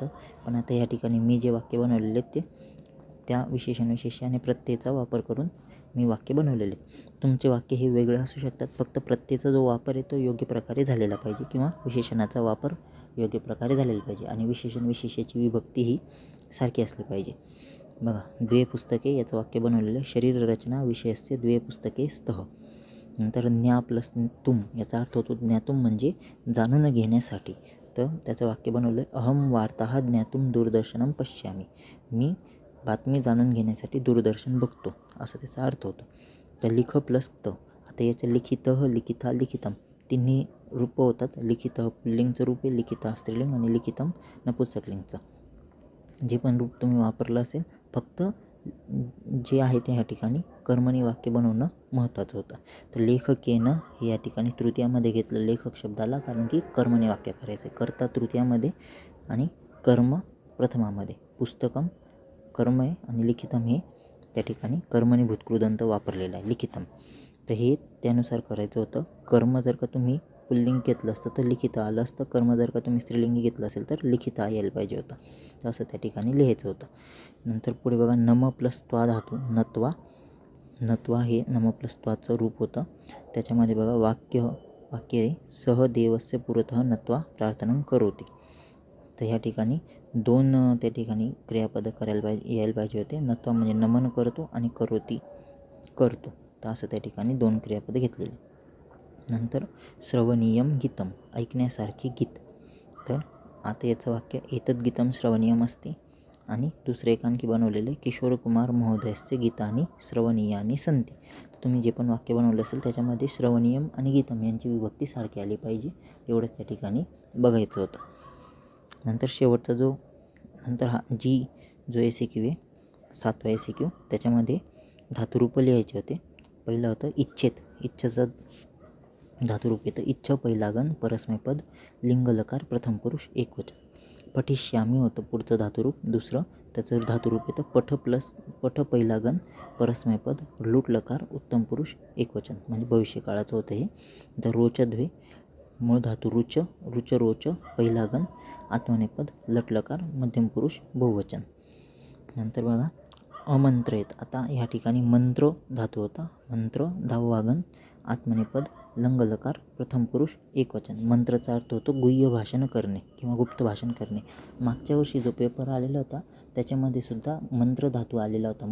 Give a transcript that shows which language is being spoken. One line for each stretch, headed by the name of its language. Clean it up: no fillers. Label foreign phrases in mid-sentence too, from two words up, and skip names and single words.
Marathi: पण आता या ठिकाणी मी जे वाक्य बनवलेले आहेत ते त्या विशेष आणि प्रत्ययाचा वापर करून मी वाक्य बनवलेले आहेत. तुमचे वाक्य हे वेगळे असू शकतात. फक्त प्रत्ययाचा जो वापर आहे तो योग्य प्रकारे झालेला पाहिजे किंवा विशेषणाचा वापर योग्य प्रकारे झालेला पाहिजे आणि विशेषाची विभक्ती ही सारखी असली पाहिजे. बघा द्वे पुस्तके याचं वाक्य बनवलेलं आहे.
Sanskrit: शरीर रचना विषयस्य द्वे पुस्तके स्तः.
Marathi: नंतर ज्ञा प्लस तुम याचा अर्थ होतो ज्ञातुम म्हणजे जाणून घेण्यासाठी. तर त्याचं वाक्य बनवलं आहे
Sanskrit: अहम वार्ताः ज्ञातुम दूरदर्शनम पश्यामी,
Marathi: मी बातमी जाणून घेण्यासाठी दूरदर्शन बघतो असं त्याचा अर्थ होतो. तर लिख प्लस त, आता याचं लिखितः लिखिता लिखितम तिन्ही रूप होतात. लिखितः पुल्लिंगचं रूप आहे, लिखिता स्त्रीलिंग आणि लिखितम नपुंसकलिंगचं. जे पण रूप तुम्ही वापरलं असेल फक्त जे आहे ते ह्या ठिकाणी कर्मणी वाक्य बनवणं महत्त्वाचं होतं. तर लेखकेनं हे या ठिकाणी तृतीयामध्ये घेतलं लेखक शब्दाला, कारण की कर्मणी वाक्य करायचं आहे. कर्ता तृतीयामध्ये आणि कर्म प्रथमामध्ये. पुस्तकम कर्म आहे आणि लिखितम हे त्या ठिकाणी कर्मणी भूतकृदंत वापरलेलं आहे लिखितम. तर हे त्यानुसार करायचं होतं. कर्म जर का तुम्ही पुल्लिंग घेतलं असतं तर लिखिता आलं असतं. कर्म जर का तुम्ही स्त्रीलिंगी घेतलं असेल तर लिखिता यायला पाहिजे होतं. तर असं त्या ठिकाणी लिहायचं होतं. नंतर पुढे बघा नम प्लस त्वा धातू नत्वा, नत्वा हे नम प्लस त्वाचं रूप होतं. त्याच्यामध्ये बघा वाक्य आहे
Sanskrit: सह देवस्य पुरतः नत्वा प्रार्थना करोती.
Marathi: तर ह्या ठिकाणी दोन त्या ठिकाणी क्रियापद यायला पाहिजे होते. नत्वा म्हणजे नमन करतो आणि करोती करतो. तर असं त्या ठिकाणी 2 क्रियापद घेतलेले. नंतर
Sanskrit: श्रवणीयम गीतम
Marathi: ऐकण्यासारखे गीत. तर आता याचं वाक्य
Sanskrit: एतद् गीतम श्रवणीयम
Marathi: असते आणि दुसरे एक आणखी बनवलेले
Sanskrit: किशोर कुमार महोदयस्य गीतानी श्रवणीयानी संती.
Marathi: तर तुम्ही जे पण वाक्य बनवलं असेल त्याच्यामध्ये श्रवणीयम आणि गीतम यांची विभक्ती सारखी आली पाहिजे एवढंच त्या ठिकाणी बघायचं होतं. नंतर शेवटचा नंतर हा जो ECQ आहे 7वा ECQ त्याच्यामध्ये धातुरूप लिहायचे होते. पहिलं होतं इच्छेत, इच्छेचं धातुरूप येतं इच्छ पहिलागण परस्मैपद लिंगलकार प्रथम पुरुष एकवचन. पठिष्यामी होतं पुढचं धातुरूप. दुसरं त्याचं धातुरूप येतं पठ पहिलागण परस्मैपद लुटलकार उत्तम पुरुष एकवचन म्हणजे भविष्यकाळाचं होतं हे. तर रोचद्वे मूळ धातू रुच रोच पहिलागण आत्मनेपद लटलकार मध्यम पुरुष बहुवचन. नंतर बघा अमंत्रयत, आता ह्या ठिकाणी मंत्र धातू होता. मंत्र 10वा गण आत्मनेपद लंगलकार प्रथम पुरुष एकवचन. मंत्राचा अर्थ होतो गुह्य भाषण करणे किंवा गुप्त भाषण करणे. मागच्या वर्षी जो पेपर आलेला होता त्याच्यामध्ये सुद्धा मंत्र धातू आलेला होता.